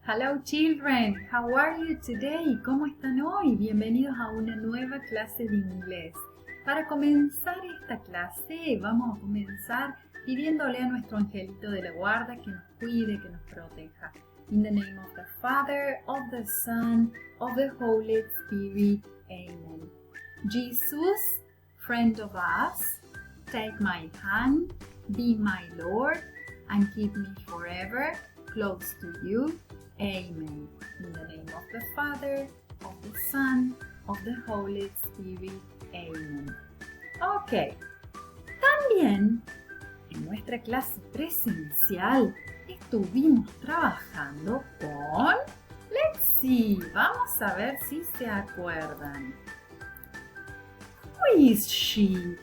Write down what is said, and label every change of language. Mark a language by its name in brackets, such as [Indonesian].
[English] Hello children, how are you today? [Spanish] ¿Cómo están hoy? Bienvenidos a una nueva clase de inglés. Para comenzar esta clase vamos a comenzar pidiéndole a nuestro angelito de la guarda que nos cuide, que nos proteja. [English] In the name of the Father, of the Son, of the Holy Spirit. Amen. Jesus, friend of us, take my hand, be my Lord, and keep me forever close to you. Amen. In the name of the Father, of the Son, of the Holy Spirit. Amen. Ok. [Spanish] También en nuestra clase presencial estuvimos trabajando con [English] Let's see. [Spanish] Vamos a ver si se acuerdan. [English] Who is she?